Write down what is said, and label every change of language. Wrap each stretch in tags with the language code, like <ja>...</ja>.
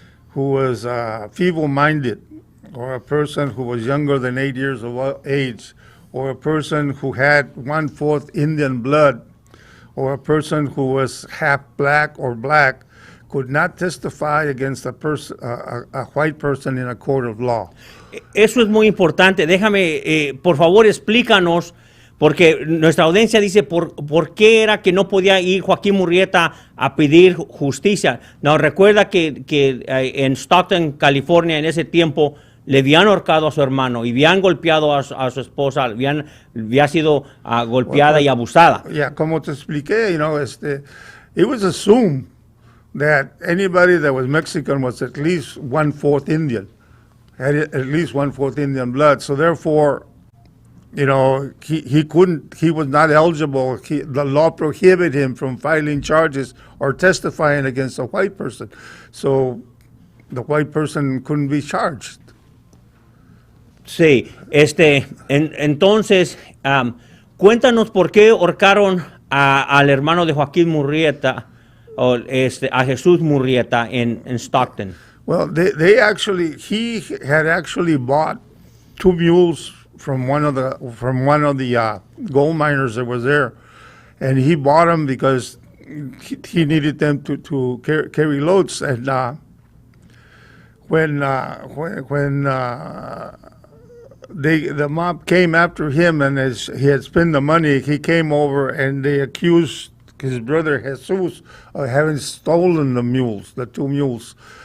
<en>who was feeble-minded, or a person who was younger than 8 years of age, or a person who had 1/4 Indian blood, or a person who was half black or black, could not testify against a white person in a court of law.</en> <es>Eso es muy importante. Déjame, por favor, explícanos Porque nuestra audiencia dice, ¿por qué era que no podía ir Joaquín Murrieta a pedir justicia? No, recuerda que en Stockton, California, en ese tiempo, le habían ahorcado a su hermano y habían golpeado a su esposa, había sido golpeada y abusada.</es> <en>Yeah,</en> <es>como te expliqué,</es> <en>it was assumed that anybody that was Mexican was at least 1/4 Indian, had at least 1/4 Indian blood. So therefore, he was not eligible. The law prohibited him from filing charges or testifying against a white person. So the white person couldn't be charged.</en> <es>Sí, entonces, cuéntanos por qué ahorcaron al hermano de Joaquín Murrieta, a Jesús Murrieta en Stockton.</es> <en>Well, he had actually bought 2 mules from one of the gold miners that was there, and he bought them because he needed them to carry loads. And when the mob came after him, and as he had spent the money, he came over and they accused his brother Jesus of having stolen the 2 mules.</en>